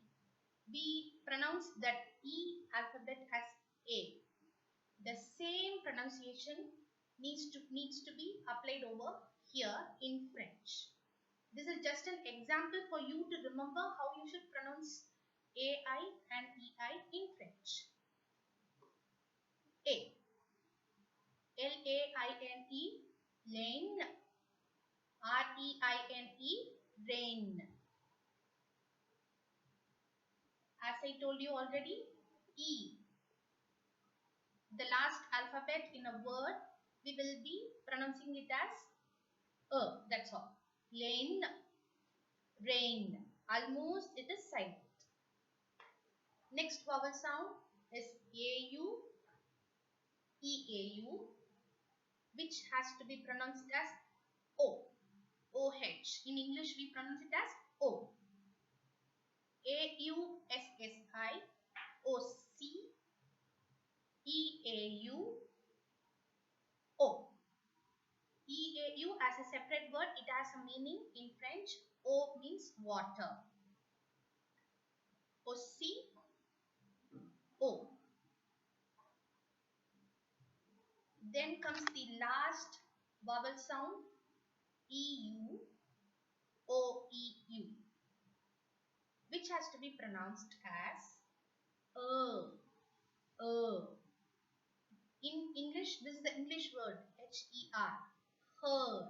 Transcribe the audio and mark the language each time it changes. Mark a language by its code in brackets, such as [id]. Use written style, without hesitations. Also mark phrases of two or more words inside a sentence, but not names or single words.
[en] We pronounce that E alphabet as A. The same pronunciation needs to be applied over here in French. This is just an example for you to remember how you should pronounce AI and EI in French. A. L-A-I-N-E, lane. R-E-I-N-E, rain. As I told you already, E. The last alphabet in a word, we will be pronouncing it as that's all. Lane, rain. Almost it is silent. Next vowel sound is A-U, E-A-U, which has to be pronounced as O. O-H. In English, we pronounce it as O. A-U-S-S-I, O-C, E-A-U, O. E-A-U as a separate word, it has a meaning in French. O means water. O-C, O. Then comes the last vowel sound, E-U, O-E-U, which has to be pronounced as in English, this is the English word H-E-R, her.